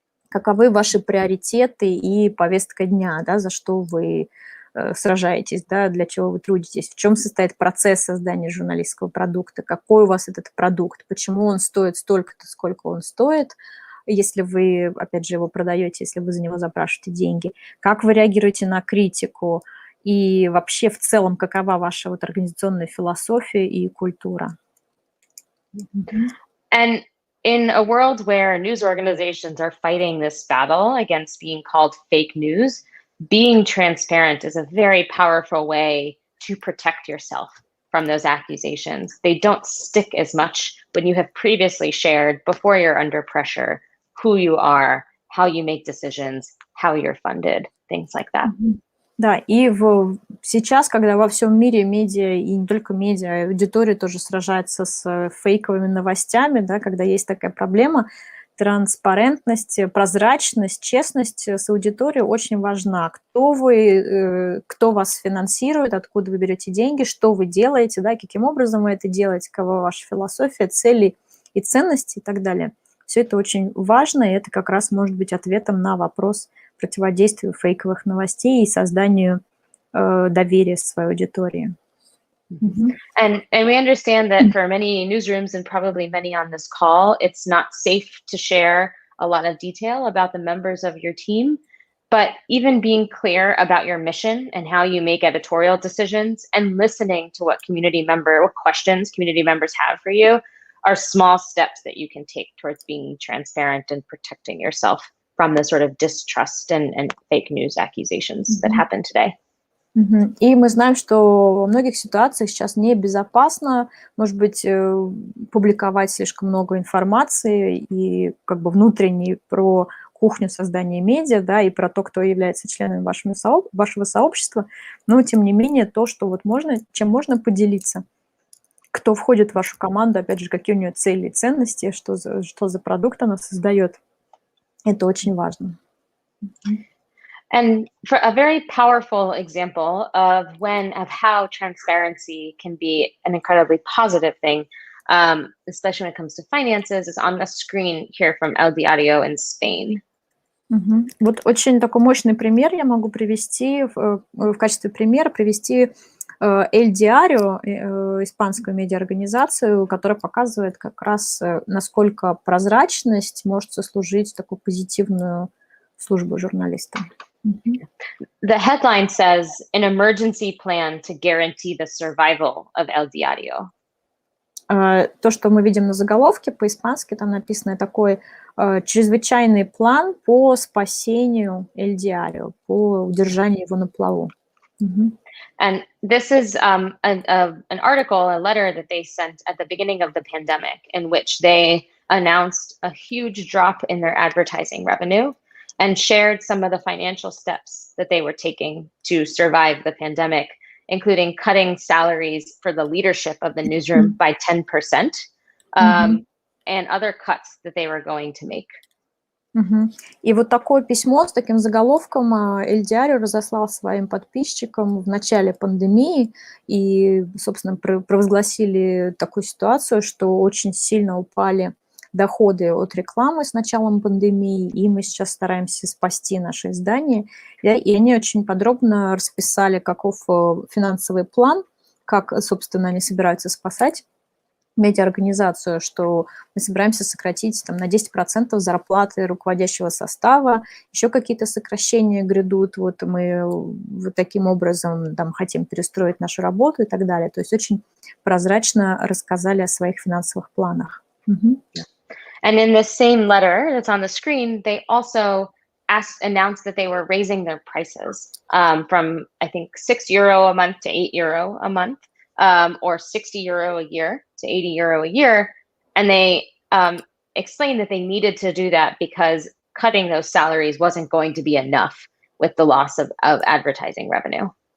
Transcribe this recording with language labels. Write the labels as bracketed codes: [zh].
[ru] Каковы ваши приоритеты и повестка дня, да, за что вы сражаетесь, да, для чего вы трудитесь, в чем состоит процесс создания журналистского продукта, какой у вас этот продукт, почему он стоит столько-то, сколько он стоит, если вы, опять же, его продаете, если вы за него запрашиваете деньги, как вы реагируете на критику и вообще в целом какова ваша вот организационная философия и культура. [en] And in a world where news organizations are fighting this battle against being called fake news, being transparent is a very powerful way to protect yourself from those accusations. They don't stick as much when you have previously shared before you're under pressure who you are, how you make decisions, how you're funded, things like that. [ru] Да, и сейчас, когда во всем мире медиа, и не только медиа, аудитория тоже сражается с фейковыми новостями, да, когда есть такая проблема, транспарентность, прозрачность, честность с аудиторией очень важна. Кто вы, кто вас финансирует, откуда вы берете деньги, что вы делаете, да, каким образом вы это делаете, какова ваша философия, цели и ценности и так далее. Все это очень важно, и это как раз может быть ответом на вопрос противодействию фейковых новостей и созданию доверия своей аудитории. [en] And we understand that for many newsrooms and probably many on this call, it's not safe to share a lot of detail about the members of your team, but even being clear about your mission and how you make editorial decisions and listening to what questions community members have for you are small steps that you can take towards being transparent and protecting yourself from the sort of distrust and fake news accusations that happen today. [ru] И мы знаем, что во многих ситуациях сейчас небезопасно, может быть, публиковать слишком много информации и как бы внутренней про кухню создания медиа, да, и про то, кто является членами вашего сообщества, но, тем не менее, то, что вот можно, чем можно поделиться, кто входит в вашу команду, опять же, какие у нее цели и ценности, что за продукт она создает, это очень важно. [en] And for a very powerful example of how transparency can be an incredibly positive thing, especially when it comes to finances, is on the screen here from El Diario in Spain. [ru] Вот очень такой мощный пример я могу привести, в качестве примера привести El Diario, испанскую медиаорганизацию, которая показывает как раз, насколько прозрачность может сослужить такую позитивную службу журналистам. [en] The headline says, an emergency plan to guarantee the survival of El Diario. [ru] То, что мы видим на заголовке, по-испански там написано такой чрезвычайный план по спасению El Diario, по удержанию его на плаву. [en] And this is an article, a letter that they sent at the beginning of the pandemic, in which they announced a huge drop in their advertising revenue and shared some of the financial steps that they were taking to survive the pandemic, including cutting salaries for the leadership of the newsroom by 10%, and other cuts that they were going to make. [ru] И вот такое письмо с таким заголовком El Diario разослал своим подписчикам в начале пандемии и, собственно, провозгласили такую ситуацию, что очень сильно упали доходы от рекламы с началом пандемии, и мы сейчас стараемся спасти наше издание. И они очень подробно расписали, каков финансовый план, как, собственно, они собираются спасать медиаорганизацию, что мы собираемся сократить там, на 10% зарплаты руководящего состава, еще какие-то сокращения грядут, вот мы вот таким образом там, хотим перестроить нашу работу и так далее. То есть очень прозрачно рассказали о своих финансовых планах. [en] And in the same letter that's on the screen, they also announced that they were raising their prices from, I think, €6 a month to €8 a month, or €60 a year to €80 a year. And they explained that they needed to do that because cutting those salaries wasn't going to be enough with the loss of advertising revenue.